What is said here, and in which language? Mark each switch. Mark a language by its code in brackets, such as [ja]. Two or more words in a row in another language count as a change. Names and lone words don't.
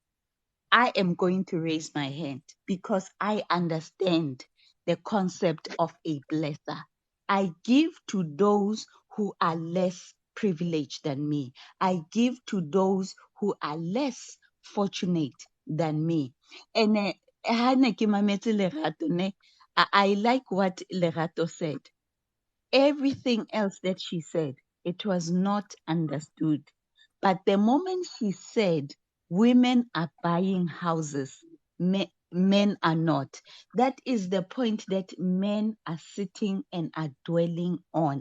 [en] I am going to raise my hand because I understand the concept of a blesser. I give to those who are less privileged than me. I give to those who are less fortunate than me. [st] And ha ne ke mametse Lerato ne, [en] I like what Lerato said. Everything else that she said, it was not understood. But the moment she said, women are buying houses, men are not, that is the point that men are sitting and are dwelling on.